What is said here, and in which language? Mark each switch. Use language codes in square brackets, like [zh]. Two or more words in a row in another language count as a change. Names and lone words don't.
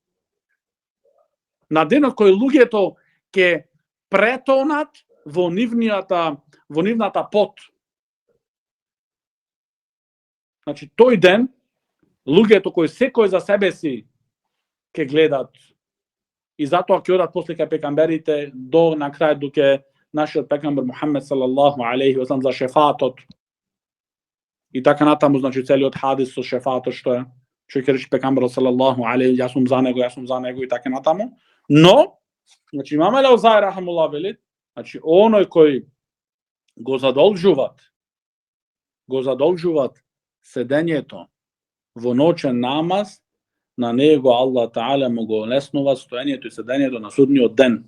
[mk] На денот кој луѓето ќе претонат во нивната пот. Значи, тој ден, луѓето кои секој за себе си ќе гледат и затоа ќе одат после кај пекамберите до на крај доке нашиот пекамбер Мухамед [ar] صلى الله عليه وسلم [mk] за шефатот. И така натаму, значи целиот хадис со шефатот што е, што ќе рече пекамбер [ar] صلى الله عليه, [mk] јас сум за него и така натаму. Но, значи имаме Елаузаи рахимуллах вели, значи оној кој го задолжуваат седењето во ноќен намаз, на него [ar] الله تعالى [mk] му го олеснува стоењето и седењето на судниот ден.